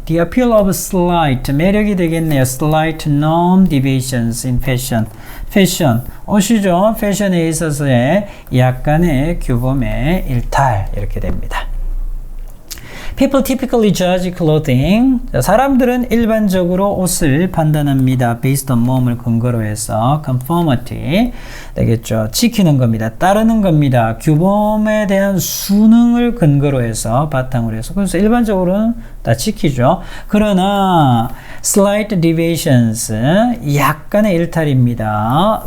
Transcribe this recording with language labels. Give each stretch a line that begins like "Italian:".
English: the appeal of slight
Korean: 매력이 되겠네요.
English: slight norm deviations in fashion.
Korean: 패션, 옷이죠. 패션에 있어서의 약간의 규범의 일탈 이렇게 됩니다.
English: People typically judge clothing.
Korean: 사람들은 일반적으로 옷을 판단합니다.
English: based on
Korean: 몸을 근거로 해서 conformity 되겠죠. 지키는 겁니다. 따르는 겁니다. 규범에 대한 수능을 근거로 해서 바탕으로 해서 그래서 일반적으로는 다 지키죠. 그러나
English: slight deviations
Korean: 약간의 일탈입니다.